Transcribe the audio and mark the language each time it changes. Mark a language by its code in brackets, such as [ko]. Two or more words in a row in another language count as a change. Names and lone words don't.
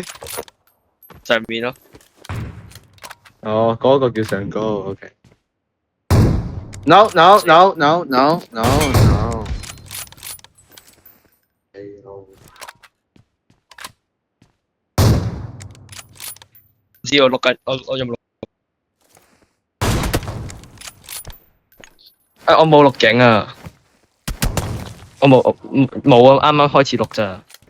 [yue] 上面咯。哦，嗰個叫上高 ，OK。 [en] No no no no [yue] no no no。唔知我錄緊，我有冇錄？我冇錄影啊！我冇啊！啱啱開始錄咋。